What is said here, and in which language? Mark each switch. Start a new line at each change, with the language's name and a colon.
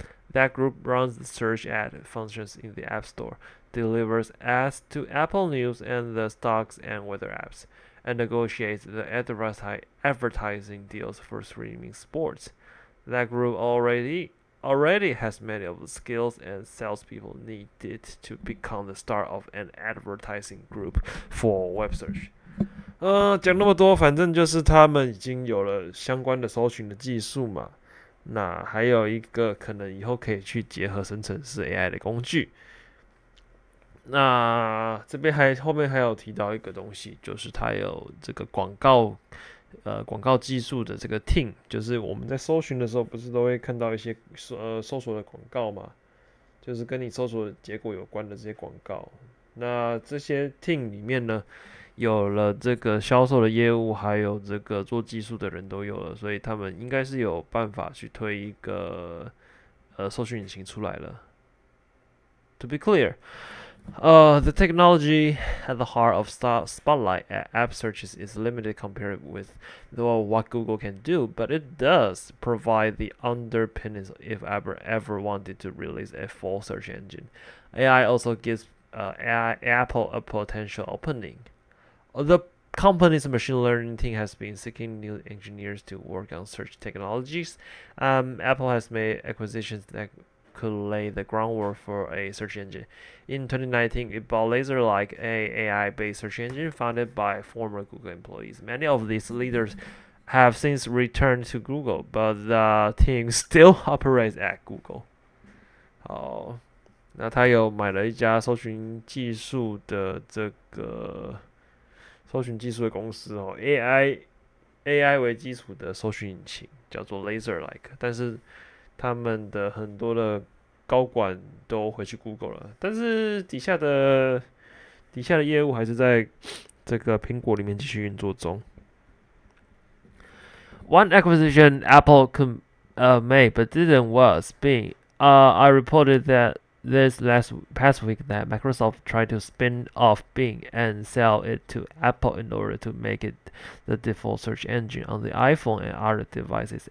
English: That group runs the search ad functions in the App Store, delivers ads to Apple News and the stocks and weather apps, and negotiates the advertising deals for streaming sports. That group already has many of the skills and salespeople needed to become the star of an advertising group for web search.
Chinese: 讲那么多，反正就是他们已经有了相关的搜寻的技术嘛。那还有一个可能以后可以去结合生成式 AI 的工具。那这边后面还有提到一个东西，就是它有这个广告技术的这个 team，就是我们在搜寻的时候，不是都会看到一些搜索的广告嘛，就是跟你搜索的结果有关的这些广告。那这些 team 里面呢，有了这个销售的业务，还有这个做技术的人都有了，所以他们应该是有办法去推一个搜寻引擎出来了。
English: To be clear, the technology at the heart of Spotlight app searches is limited compared with what Google can do, but it does provide the underpinnings if ever wanted to release a full search engine. AI also gives Apple a potential opening. The company's machine learning team has been seeking new engineers to work on search technologies. Apple has made acquisitions that could lay the groundwork for a search engine. In 2019, it bought LaserLike, a AI-based search engine founded by former Google employees. Many of these leaders have since returned to Google, but the team still operates at Google.
Chinese: 好，那他有买了一家搜寻技术的这个搜寻技术的公司哦，AI 为基础的搜寻引擎叫做 LaserLike， 但是他们的很多的高管都回去 Google 了，但是底下的业务还是在这个苹果里面继续运作中。
English: One acquisition Apple could make but didn't was Bing. I reported that this past week that Microsoft tried to spin off Bing and sell it to Apple in order to make it the default search engine on the iPhone and other devices.